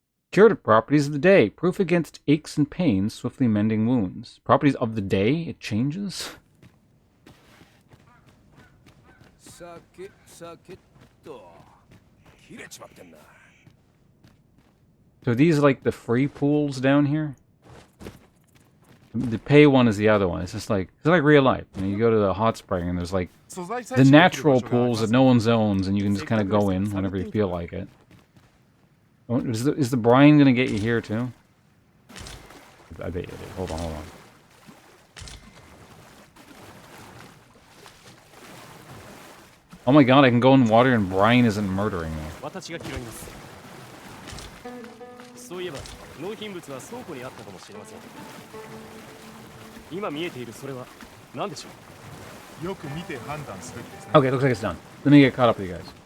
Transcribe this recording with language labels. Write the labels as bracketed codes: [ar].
[en] Curative properties of the day. Proof against aches and pains, swiftly mending wounds. Properties of the day, it changes? [ja] 酒っと切れちまってんだ。 [en] So are these like the free pools down here? The pay one is the other one. It's just like, it's like real life. You know, you go to the hot spring and there's like the natural pools that no one owns and you can just kind of go in whenever you feel like it. Oh, is the brine gonna get you here too? I bet you did. Hold on. Oh my god, I can go in water and brine isn't murdering me. [ja] 私が拾います。そういえば納品物は倉庫にあったかもしれません。今見えているそれは何でしょう。よく見て判断すべきですね。 [en] Okay, looks like it's done. Let me get caught up with you guys.